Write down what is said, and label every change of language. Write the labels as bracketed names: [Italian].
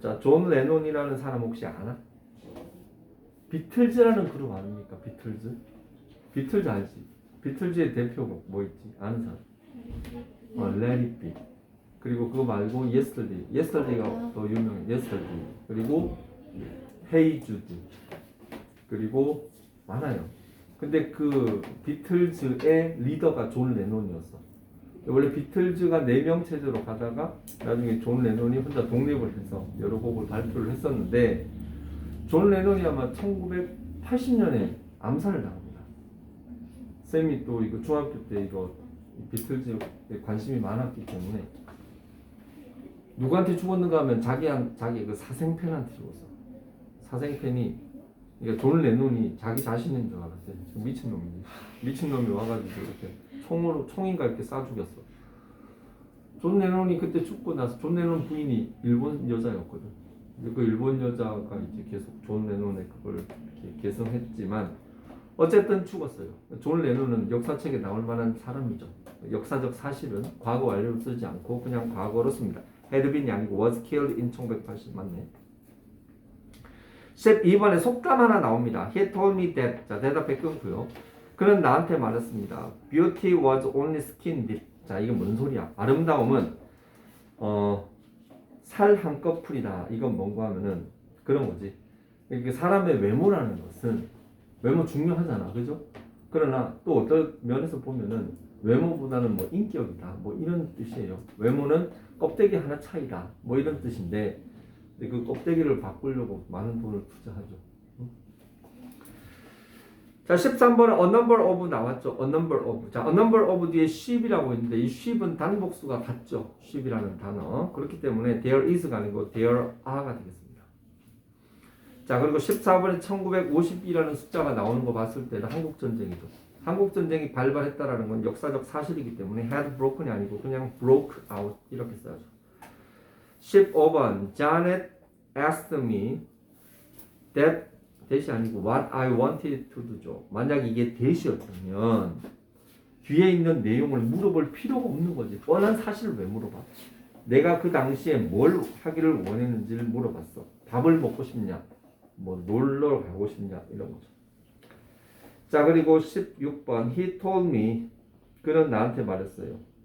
[Korean] 자, 존 레논이라는 사람 혹시 아나? 비틀즈라는 그룹 아닙니까? 비틀즈? 비틀즈 알지? 비틀즈의 대표곡 뭐 있지? 아는 사람? Let It Be. 그리고 그거 말고 Yesterday. Yesterday가 더 유명해. Yesterday. 그리고 Hey Jude. 그리고 많아요. 근데 그 비틀즈의 리더가 존 레논이었어. 원래 비틀즈가 4명 체제로 가다가 나중에 존 레논이 혼자 독립을 해서 여러 곡을 발표를 했었는데 존 레논이 아마 1980년에 암살을 당합니다. 쌤이 또 이거 중학교 때 이거 비틀즈에 관심이 많았기 때문에 누구한테 죽었는가 하면 자기 그 사생팬한테 죽었어. 사생팬이 그러니까 존 레논이 자기 자신인 줄 알았대. 미친놈이 와가지고 이렇게 총인가 이렇게 쏴 죽였어. 존 레논이 그때 죽고 나서 존 레논 부인이 일본 여자였거든. 그 일본 여자가 이제 계속 존 레논의 그걸 이렇게 개성했지만 어쨌든 죽었어요. 존 레논은 역사책에 나올 만한 사람이죠. 역사적 사실은 과거 완료를 쓰지 않고 그냥 과거로 씁니다. [English] had been [Korean] 이 아니고 [English] was killed in 1980 [Korean] 맞네. 12번에 속담 하나 나옵니다. [English] He told me that. [Korean] 자, 대답해 끊고요. 그는 나한테 말했습니다. [English] Beauty was only skin deep. [Korean] 자, 이게 뭔 소리야? 아름다움은 살 한꺼풀이다. 이건 뭔가 하면은 그런 거지. 이게 사람의 외모라는 것은 외모 중요하잖아, 그죠? 그러나 또 어떤 면에서 보면은 외모보다는 뭐 인격이다, 뭐 이런 뜻이에요. 외모는 껍데기 하나 차이다, 뭐 이런 뜻인데 그 껍데기를 바꾸려고 많은 돈을 투자하죠. 자, 13번은 [English] a number of [Korean] 나왔죠. a number of. 자, a number of 뒤에 sheep이라고 있는데 이 sheep은 단복수가 같죠. sheep이라는 단어. 그렇기 때문에 there is가 아니고 there are가 되겠습니다. 자, 그리고 14번에 1952라는 숫자가 나오는 거 봤을 때는 한국전쟁이죠. 한국전쟁이 발발했다라는 건 역사적 사실이기 때문에 [English] had broken [Korean] 이 아니고 그냥 [English] broke out [Korean] 이렇게 써야죠. [English] 15번 Janet asked me that [Korean] 대시 아니고 [English] what I wanted to do죠. [Korean] 만약 이게 대시였다면 뒤에 있는 내용을 물어볼 필요가 없는 거지. 뻔한 사실을 왜 물어봐? 내가 그 당시에 뭘 하기를 원했는지를 물어봤어. 밥을 먹고 싶냐? 뭐 놀러 가고 싶냐? 이런 거죠. 자, 그리고 16번 [English] He told me. [Korean] 그는 나한테 말했어요.